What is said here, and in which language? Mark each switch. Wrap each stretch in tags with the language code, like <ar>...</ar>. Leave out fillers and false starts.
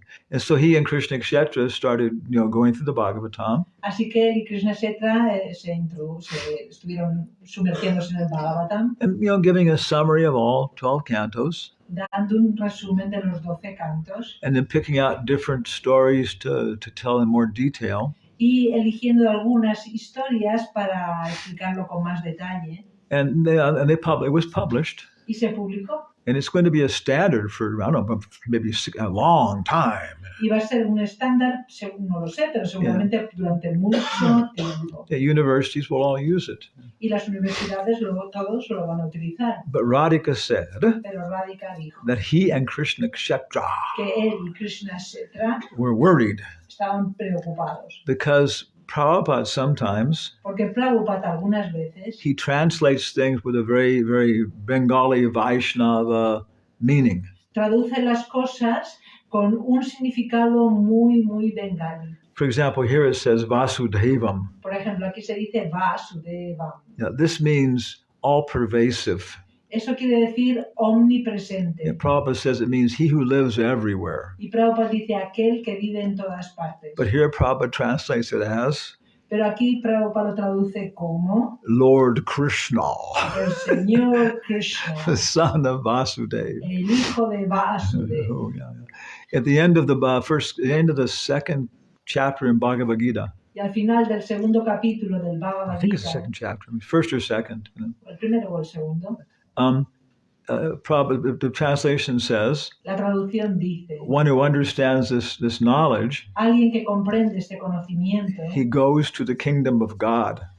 <en>And so he and Krishna Kshetra started, going through the Bhagavatam.</en> <es>Así que él y Krishna Kshetra se estuvieron sumergiéndose en el Bhagavatam,</es> <en>And, giving a summary of all 12 cantos,</en> <es>dando un resumen de los 12 cantos</es> <en>and then picking out different stories to tell in more detail.</en> <es>y eligiendo algunas historias para explicarlo con más detalle.</es> <en>And it was published.</en> <es>Y se publicó.</es> <en>And it's going to be a standard for, I don't know, maybe a long time.</en> <es>Y va a ser un estándar, no lo sé, pero seguramente durante mucho tiempo.</es> <en>Yeah, universities will all use it.</en> <es>Y las universidades luego todos lo van a utilizar.</es> <en>But Radhika said</en> <es>Pero Radhika dijo</es> <en>that he and Krishna Kshetra</en> <es>que él y Krishna Kshetra</es> <en>were worried</en> <es>estaban preocupados.</es> <en>because Prabhupada sometimes,</en> <es>Porque Prabhupada algunas veces</es> <en>he translates things with a very, very Bengali Vaishnava meaning.</en> <es>traduce las cosas con un significado muy, muy bengali.</es> <en>For example, here it says Vasudevam.</en> <es>Por ejemplo, aquí se dice Vasudevam.</es> <en>Yeah, this means all pervasive.</en> <es>Eso quiere decir omnipresente.</es> <en>Yeah, Prabhupada says it means he who lives everywhere.</en> <es>Y Prabhupada dice aquel que vive en todas partes.</es> <en>But here Prabhupada translates it as</en> <es>Pero aquí Prabhupada lo traduce como</es> <en>Lord Krishna,</en> <es>el Señor Krishna,</es> <en>the son of Vasudeva.</en> <es>el hijo de Vasudeva.</es> <en>Oh, yeah. At the end of the second chapter in Bhagavad Gita,</en> <es>Y al final del segundo capítulo del</es> <en>I</en> <es>Bhagavad</es> <en>think it's the</en> <es>Gita,</es> <en>second chapter, first or second.</en> <es>el primero o el segundo,</es> <en>The translation says,</en> <es>la traducción dice,</es> <en>one who understands this knowledge,</en> <es>alguien que comprende este conocimiento</es> <en>he goes to the kingdom of God.</en>